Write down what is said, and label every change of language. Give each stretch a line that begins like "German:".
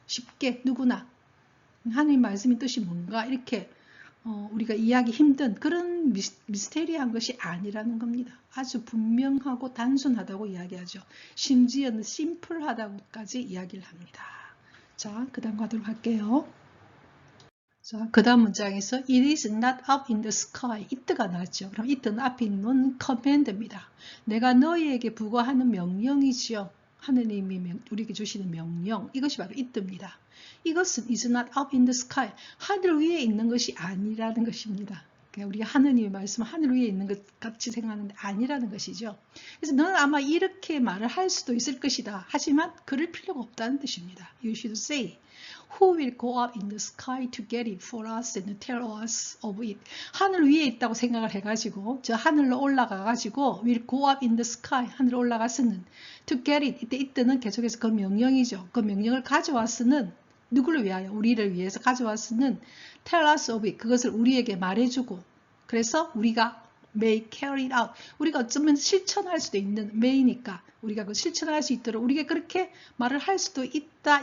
Korean: 쉽게 누구나 하나님 말씀의 뜻이 뭔가 이렇게 우리가 이해하기 힘든 그런 미스테리한 것이 아니라는 겁니다. 아주 분명하고 단순하다고 이야기하죠. 심지어는 심플하다고까지 이야기를 합니다. 자, 그 다음 가도록 할게요. 자, 그 다음 문장에서
English: It is not up in the sky.
Korean: it가 나왔죠. 그럼 it는 앞에 있는 command입니다. 내가 너희에게 부과하는 명령이지요. 하느님이 우리에게 주시는 명령, 이것이 바로 it입니다. 이것은
English: is not up in the sky,
Korean: 하늘 위에 있는 것이 아니라는 것입니다. 우리가 하느님의 말씀은 하늘 위에 있는 것 같이 생각하는데 아니라는 것이죠. 그래서 너는 아마 이렇게 말을 할 수도 있을 것이다. 하지만 그럴 필요가 없다는 뜻입니다.
English: You should say, Who will go up in the sky to get it for us and tell us of it?
Korean: 하늘 위에 있다고 생각을 해가지고 저 하늘로 올라가가지고
English: will go up in the sky,
Korean: 하늘로 올라가서는
English: to get it,
Korean: 이때는 계속해서 그 명령이죠. 그 명령을 가져와서는 누구를 위하여? 우리를 위해서 가져왔으는
English: tell us of it,
Korean: 그것을 우리에게 말해주고, 그래서 우리가
English: may carry it out,
Korean: 우리가 어쩌면 실천할 수도 있는 may니까 우리가 그 실천할 수 있도록 우리가 그렇게 말을 할 수도 있다.